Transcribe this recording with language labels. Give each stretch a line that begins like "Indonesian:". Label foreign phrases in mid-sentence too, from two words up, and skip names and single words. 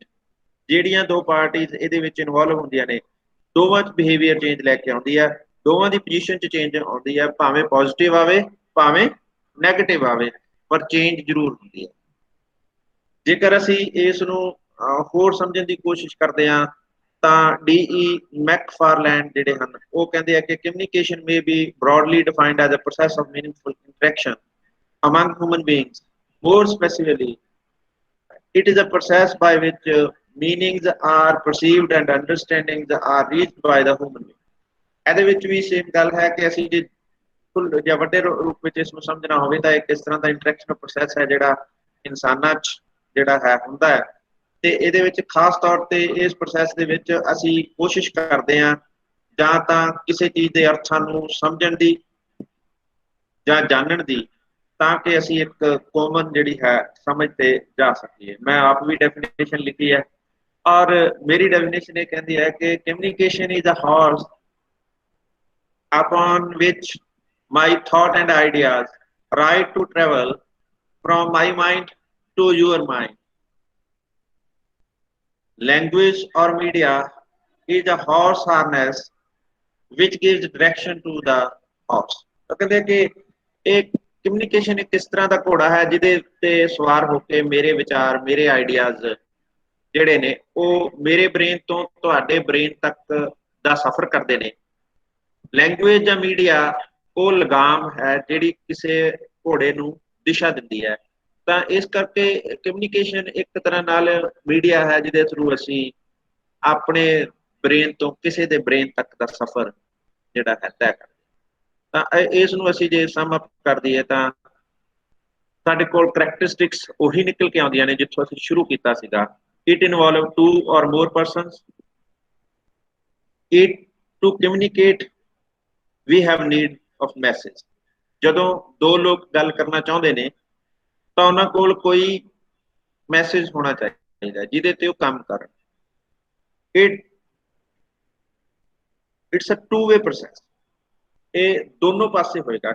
Punjabi: ਜਿਹੜੀਆਂ ਦੋ ਪਾਰਟੀਜ਼ ਇਹਦੇ ਵਿੱਚ ਇਨਵੋਲਵ ਹੁੰਦੀਆਂ ਨੇ, ਦੋਵਾਂ 'ਚ
English: behavior change
Punjabi: ਲੈ ਕੇ ਆਉਂਦੀ ਹੈ, ਦੋਵਾਂ ਦੀ ਪੋਜੀਸ਼ਨ 'ਚ ਚੇਂਜ ਆਉਂਦੀ ਹੈ, ਭਾਵੇਂ ਪੋਜ਼ਿਟਿਵ ਆਵੇ ਭਾਵੇਂ ਨੈਗੇਟਿਵ ਆਵੇ, ਪਰ ਚੇਂਜ ਜ਼ਰੂਰ ਹੁੰਦੀ ਹੈ। ਜੇਕਰ ਅਸੀਂ ਇਸ ਨੂੰ ਹੋਰ ਸਮਝਣ ਦੀ ਕੋਸ਼ਿਸ਼ ਕਰਦੇ ਹਾਂ ਤਾਂ ਡੀ ਮੈਕਫਾਰਲੈਂਡ ਜਿਹੜੇ ਹਨ ਉਹ ਕਹਿੰਦੇ ਆ ਕਿ
English: communication may be broadly defined as a process of meaningful interaction among human beings। More specifically, it is a process by which meanings are perceived and understandings are reached by the human being।
Punjabi: ਇਹਦੇ ਵਿੱਚ ਵੀ ਸੇਮ ਗੱਲ ਹੈ ਕਿ ਅਸੀਂ ਜੇ ਜਾਂ ਵੱਡੇ ਰੂਪ ਵਿੱਚ ਇਸ ਨੂੰ ਸਮਝਣਾ ਹੋਵੇ ਤਾਂ ਇੱਕ ਇਸ ਤਰ੍ਹਾਂ ਦਾ
English: interaction process
Punjabi: ਹੈ ਜਿਹੜਾ ਇਨਸਾਨਾਂ 'ਚ ਜਿਹੜਾ ਹੈ ਹੁੰਦਾ ਹੈ। ਤੇ ਇਹਦੇ ਵਿੱਚ ਖਾਸ ਤੌਰ ਤੇ ਇਸ ਪ੍ਰੋਸੈਸ ਦੇ ਵਿੱਚ ਅਸੀਂ ਕੋਸ਼ਿਸ਼ ਕਰਦੇ ਹਾਂ ਜਾਂ ਤਾਂ ਕਿਸੇ ਚੀਜ਼ ਦੇ ਅਰਥਾਂ ਨੂੰ ਸਮਝਣ ਦੀ ਜਾਂ ਜਾਣਨ ਦੀ, ਤਾਂ ਕਿ ਅਸੀਂ ਇੱਕ ਕਾਮਨ ਜਿਹੜੀ ਹੈ ਸਮਝ ਤੇ ਜਾ ਸਕੀਏ। ਮੈਂ ਆਪ ਵੀ ਡੈਫੀਨੇਸ਼ਨ ਲਿਖੀ ਹੈ ਔਰ ਮੇਰੀ ਡੈਫੀਨੇਸ਼ਨ ਇਹ ਕਹਿੰਦੀ ਹੈ ਕਿ
English: communication is a horse upon which my thought and ideas ride to travel from my mind to your mind। Language or media is a horse harness which gives direction to the horse।
Punjabi: ਤਾਂ ਕਹਿੰਦੇ ਕਿ ਇਹ ਕਮਿਊਨੀਕੇਸ਼ਨ ਇੱਕ ਇਸ ਤਰ੍ਹਾਂ ਦਾ ਘੋੜਾ ਹੈ ਜਿਹਦੇ ਉੱਤੇ ਸਵਾਰ ਹੋ ਕੇ ਮੇਰੇ ਵਿਚਾਰ, ਮੇਰੇ ਆਈਡੀਆਜ਼ ਜਿਹੜੇ ਨੇ ਉਹ ਮੇਰੇ ਬ੍ਰੇਨ ਤੋਂ ਤੁਹਾਡੇ ਬ੍ਰੇਨ ਤੱਕ ਦਾ ਸਫ਼ਰ ਕਰਦੇ ਨੇ। ਲੈਂਗੁਏਜ ਜਾਂ ਮੀਡੀਆ ਉਹ ਲਗਾਮ ਹੈ ਜਿਹੜੀ ਕਿਸੇ ਘੋੜੇ ਨੂੰ ਦਿਸ਼ਾ ਦਿੰਦੀ ਹੈ। ਤਾਂ ਇਸ ਕਰਕੇ ਕਮਿਊਨੀਕੇਸ਼ਨ ਇੱਕ ਤਰ੍ਹਾਂ ਨਾਲ ਮੀਡੀਆ ਹੈ ਜਿਹਦੇ ਥਰੂ ਅਸੀਂ ਆਪਣੇ ਬ੍ਰੇਨ ਤੋਂ ਕਿਸੇ ਦੇ ਬ੍ਰੇਨ ਤੱਕ ਦਾ ਸਫ਼ਰ ਜਿਹੜਾ ਹੈ ਤੈਅ ਕਰਦੇ। ਤਾਂ ਇਸ ਨੂੰ ਅਸੀਂ ਜੇ
English: sum up
Punjabi: ਕਰ ਦਈਏ ਤਾਂ ਸਾਡੇ ਕੋਲ ਕਰੈਕਟਰਿਸਟਿਕਸ ਉਹੀ ਨਿਕਲ ਕੇ ਆਉਂਦੀਆਂ ਨੇ ਜਿੱਥੋਂ ਅਸੀਂ ਸ਼ੁਰੂ ਕੀਤਾ ਸੀਗਾ।
English: it involve 2 or more persons, it to communicate we have need of message।
Punjabi: ਜਦੋਂ ਦੋ ਲੋਕ ਗੱਲ ਕਰਨਾ ਚਾਹੁੰਦੇ ਨੇ ਤਾਂ ਉਹਨਾਂ ਕੋਲ ਕੋਈ ਮੈਸੇਜ ਹੋਣਾ ਚਾਹੀਦਾ ਜਿਹਦੇ ਤੇ ਉਹ ਕੰਮ ਕਰਨ।
English: it's a two way process.
Punjabi: ਇਹ ਦੋਨੋਂ ਪਾਸੇ ਹੋਏਗਾ।